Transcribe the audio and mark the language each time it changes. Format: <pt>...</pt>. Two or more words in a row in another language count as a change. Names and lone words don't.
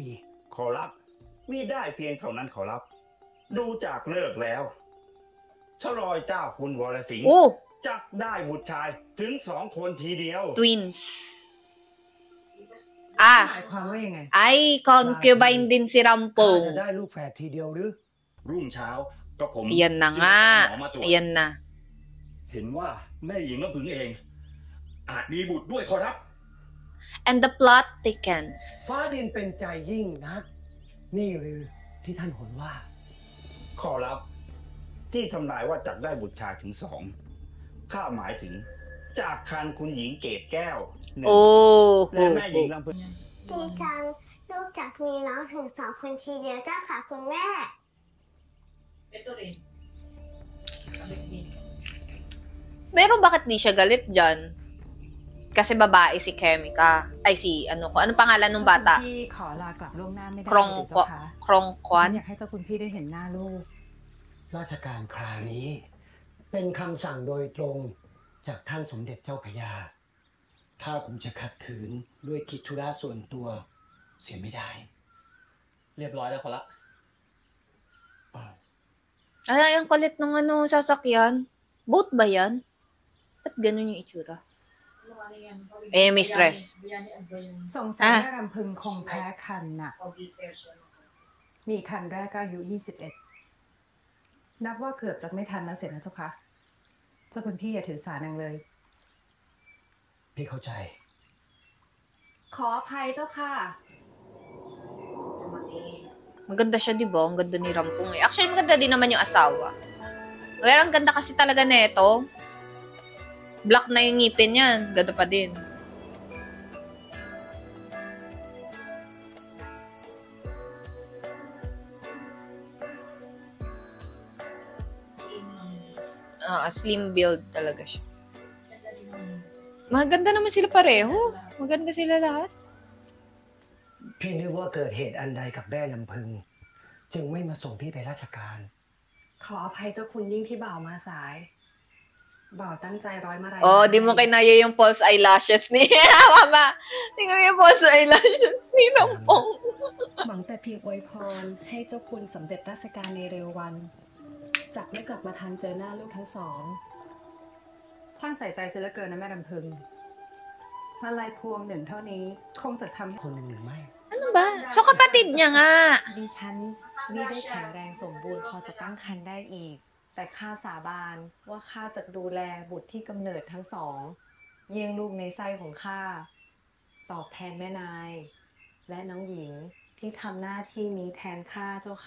<th>ขอรับมิได้เพียงเท่านั้นขอรับ ดูจากเลิกแล้วชาลอยเจ้าคุณวรสิงห์จะได้บุตรชายถึง2 คนทีเดียว</th> <en>Twins.</en> <th>หมายความว่ายังไง</th> <tl>Ay, concubine din si</tl> <th>จะ</th> <tl>Rampong.</tl> <th>ได้ลูกแฝดทีเดียวหรือ รุ่งเช้าก็ผม</th> <tl>Ayan na nga.</tl> <th>หมอมาตรวจ</th> <tl>Ayan na.</tl> <th>เห็นว่าแม่หญิงลำพึงเอง อาจมีบุตรด้วยขอรับ</th> <en>And the plot thickens.</en> <th>ฟ้าดินเป็นใจยิ่งนัก นี่หรือที่ท่านหนว่า ขอรับที่ทำนายว่าจักได้บุตรชายถึง2ข้าหมายถึงจากคันคุณหญิงเกตแก้ว1 Oh. และแม่หญิงลำพึง ดีจังลูกจากมีน้องถึง2 คนทีเดียวเจ้าค่ะคุณแม่</th> <tl>Pero bakit di siya galit dyan? Kasi babae si Kemika. Ay, ano pangalan ng bata?</tl> <th>พี่ขอลากลับล่วงหน้าไม่ได้</th> <tl>Krongkwan?</tl> <th>อยากให้เจ้าคุณพี่ได้เห็นหน้าลูก ราชการคราวนี้ เป็นคำสั่งโดยตรงจากท่านสมเด็จเจ้าพระยา ถ้าผมจะขัดขืนด้วยกิจธุระส่วนตัวเสียไม่ได้ เรียบร้อยแล้วขอรับ</th> <tl>Ay, ang kulit ng sasakyan. Boat ba yan? Ba't ganun yung itsura? May stress.</tl> <th>สงสัยว่ารำพึงคงแพ้คันน่ะ มีคันแรกก็อายุ21 นับว่าเกือบจะไม่ทันแล้วเสร็จนะเจ้าค่ะ เจ้าคุณพี่อย่าถือสานังเลย พี่เข้าใจ ขออภัยเจ้าค่ะ</th> <tl>Maganda siya, di ba? Ang ganda ni Rampong eh. Actually, maganda din naman yung asawa. Pero ang ganda kasi talaga neto. Black na yung ngipin yan. Ganda pa din.</tl> <en>Slim build</en> <tl>talaga siya. Maganda naman sila pareho. Maganda sila lahat.</tl> <th>พี่นึกว่าเกิดเหตุอันใดกับแม่ลำพึง จึงไม่มาส่งพี่ไปราชการ ขออภัยเจ้าคุณยิ่งที่บ่าวมาสาย บ่าวตั้งใจร้อยมาลัย</th> <tl>Oh, di mo kinaya yung</tl> <en>false eyelashes</en> <tl>ni Mama. Tingnan mo yung</tl> <en>false eyelashes</en> <tl>ni Rampong.</tl> <th>หวังแต่เพียงอวยพรให้เจ้าคุณสำเร็จราชการในเร็ววันจักไม่กลับมาทันเจอหน้าลูกทั้งสอง ท่านใส่ใจเสียเหลือเกินนะแม่รำพึงมาลายพวง1เท่านี้คงจะทำให้ คนหนึ่งหรือไม่</th> <tl>Ano ba? So, kapatid niya nga.</tl> <th>ดิฉันไม่ได้แข็งแรงสมบูรณ์พอจะตั้งครรภ์ได้อีก แต่ข้าสาบานว่าข้าจะดูแลบุตรที่กำเนิดทั้งสอง เยี่ยงลูกในไส้ของข้า ตอบแทนแม่นาย และน้องหญิงที่ทำหน้าที่นี้แทนข้าเจ้าค่ะ</th>